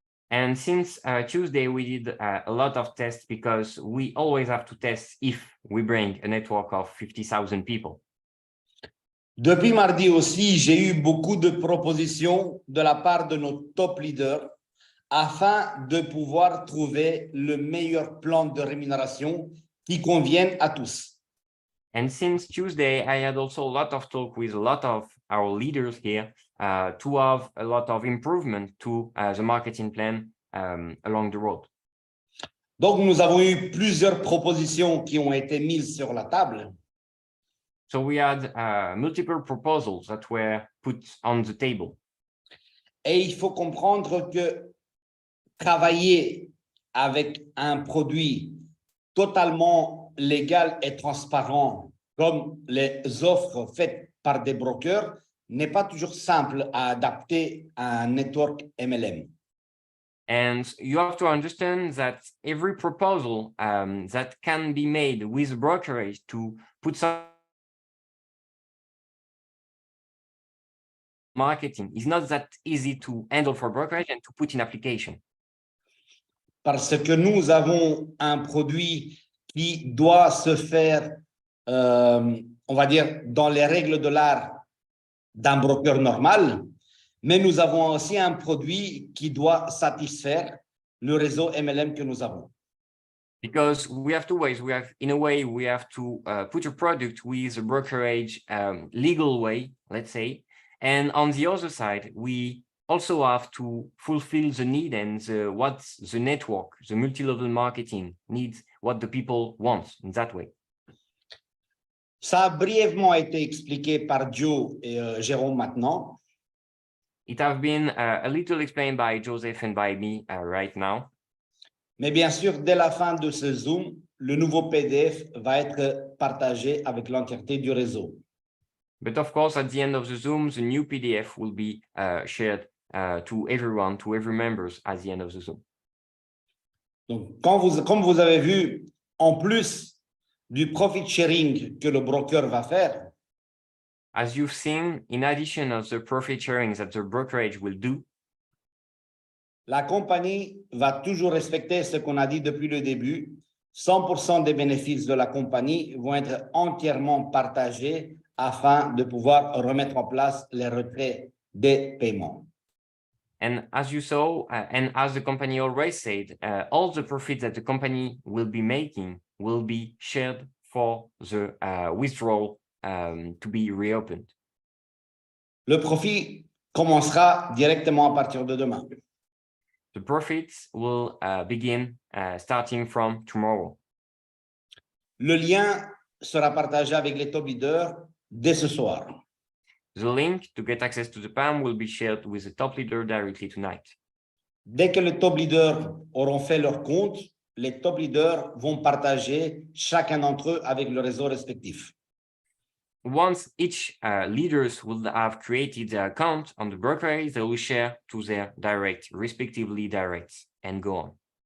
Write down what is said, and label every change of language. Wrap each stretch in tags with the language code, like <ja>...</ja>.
<en>And since Tuesday, we did a lot of tests because we always have to test if we bring a network of 50,000 people.</en> <fr>Depuis mardi aussi, j'ai eu beaucoup de propositions de la part de nos top leaders afin de pouvoir trouver le meilleur plan de rémunération qui convienne à tous.</fr> <en>And since Tuesday, I had also a lot of talk with a lot of our leaders here to have a lot of improvement to the marketing plan along the road.</en> <fr>Donc, nous avons eu plusieurs propositions qui ont été mises sur la table.</fr> <en>So we had multiple proposals that were put on the table.</en> <fr>Et il faut comprendre que travailler avec un produit totalement légal et transparent, comme les offres faites par des brokers, n'est pas toujours simple à adapter à un network MLM.</fr> <en>And you have to understand that every proposal that can be made with brokerage to put some marketing is not that easy to handle for brokerage and to put in application.</en> <fr>Parce que nous avons un produit qui doit se faire, on va dire, dans les règles de l'art d'un broker normal, mais nous avons aussi un produit qui doit satisfaire le réseau MLM que nous avons.</fr> <en>Because we have two ways. In a way, we have to put a product with a brokerage legal way, let's say. And on the other side, we also have to fulfill the need and what the network, the multi-level marketing needs, what the people want in that way.</en> <fr>Ça a brièvement été expliqué par Joe et Jérôme maintenant.</fr> <en>It has been a little explained by Joseph and by me right now.</en> <fr>Mais bien sûr, dès la fin de ce Zoom, le nouveau PDF va être partagé avec l'entièreté du réseau.</fr> <en>But of course, at the end of the Zoom, the new PDF will be shared to everyone, to every members at the end of the Zoom.</en> <fr>Donc, comme vous avez vu, en plus du profit sharing que le broker va faire,</fr> <en>as you've seen, in addition of the profit sharing that the brokerage will do,</en> <fr>la compagnie va toujours respecter ce qu'on a dit depuis le début. 100% des bénéfices de la compagnie vont être entièrement partagés afin de pouvoir remettre en place les retraits des paiements.</fr> <en>And as you saw, and as the company always said, all the profits that the company will be making will be shared for the withdrawal to be reopened.</en> <fr>Le profit commencera directement à partir de demain.</fr> <en>The profits will begin starting from tomorrow.</en> <fr>Le lien sera partagé avec les top leaders dès ce soir.</fr> <en>The link to get access to the PAM will be shared with the top leader directly tonight.</en> <fr>Dès que les top leaders auront fait leur compte, les top leaders vont partager chacun d'entre eux avec le réseau respectif.</fr> <en>Once each leaders will have created their account on the brokerage, they will share to their respectively directs, and go on.</en>